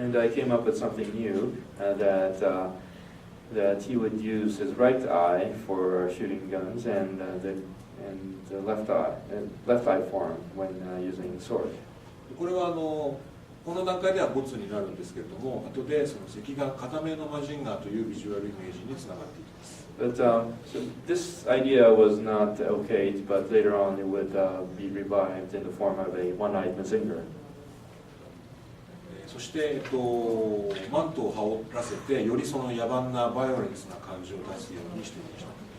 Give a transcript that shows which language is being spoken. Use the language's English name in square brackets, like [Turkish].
[English] And I came up with something new that he would use his right eye for shooting guns and the left eye form when using the sword. [Japanese] これはこの段階ではボツになるんですけれども、後でその赤眼片目のマジンガーというビジュアルイメージにつながっていきます。 [English] But so this idea was not okayed, but later on it would be revived in the form of a one-eyed Mazinger. [Japanese] そして、マントを羽織らせて、よりその野蛮なバイオレンスな感じを出すようにしてみました。